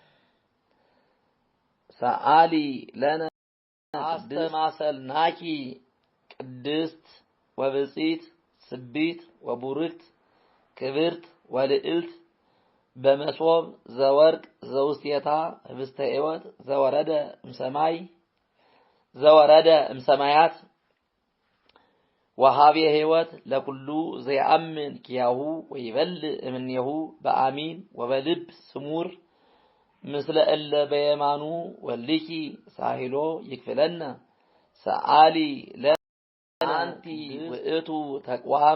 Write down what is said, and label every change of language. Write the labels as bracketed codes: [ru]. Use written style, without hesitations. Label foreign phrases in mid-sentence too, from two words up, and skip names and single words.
[gez] ሰአሊ ለነ አስተማሰልናኪ ቅድስት ወብጽኢት ስቢት ወቡርክት ክብርት ወልዕልት በመሶብ ዘወርቅ ዘውስቴታ ህብስተ ሕይወት ዘወረደ እምሰማያት ወሃቤ ሕይወት ለኩሉ ዘየአምን ኪያሁ ወይበልዕ እምኔሁ በአሚን ወበልብ ስሙር ምስለ እለ በየማኑ ወልኪ ሳሂሎ ይክፍለነ ሰአሊ ለአንቲ ውእቱ ተቋም